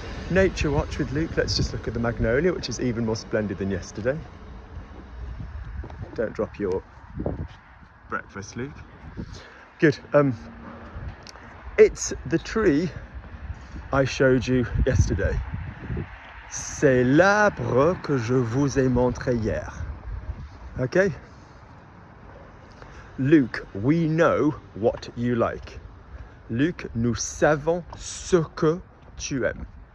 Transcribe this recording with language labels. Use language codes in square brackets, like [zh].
[en] Nature watch with Luke. Let's just look at the magnolia, which is even more splendid than yesterday. Don't drop your breakfast, Luke. Good. It's the tree I showed you yesterday. [fr] C'est l'arbre que je vous ai montré hier. [en] Okay? Luke, we know what you like. [fr] Luke, nous savons ce que tu aimes.